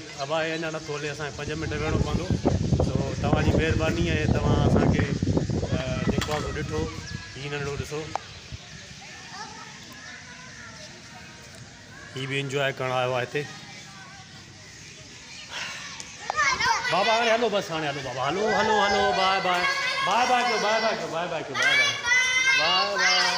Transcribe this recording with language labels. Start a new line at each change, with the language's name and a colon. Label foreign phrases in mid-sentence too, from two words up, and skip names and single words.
Sindhi: बाबा हे अञा नथो हले, असांखे 5 मिंट वेहणो पवंदो। सो तव्हांजी महिरबानी आहे, तव्हां असांखे जेको आहे ॾिठो। हीउ नंढड़ो ॾिसो, हीउ बि इंजॉय करणु आयो आहे हिते। बाबा हाणे हलो, बसि हाणे हलो बाबा। हलो हलो हलो
English: bye bye bye bye कयो, bye bye कयो, bye bye कयो, bye bye bye bye।